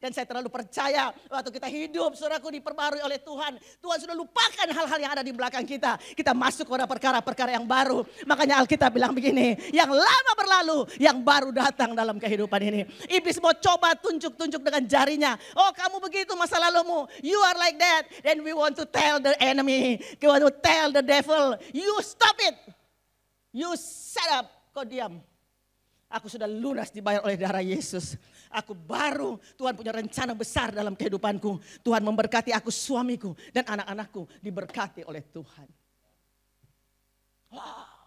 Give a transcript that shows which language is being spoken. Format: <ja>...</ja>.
<id>Dan saya terlalu percaya waktu kita hidup, saudaraku, diperbarui oleh Tuhan. Tuhan sudah lupakan hal-hal yang ada di belakang kita. Kita masuk kepada perkara-perkara yang baru. Makanya Alkitab bilang begini, yang lama berlalu, yang baru datang dalam kehidupan ini. Iblis mau coba tunjuk-tunjuk dengan jarinya. Oh kamu begitu masa lalumu.</id> <en>You are like that. Then we want to tell the enemy. We want to tell the devil. You stop it. You shut up.</en> <id>Kau diam. Aku sudah lunas dibayar oleh darah Yesus. Aku baru. Tuhan punya rencana besar dalam kehidupanku. Tuhan memberkati aku, suamiku, dan anak-anakku diberkati oleh Tuhan. Wow.</id>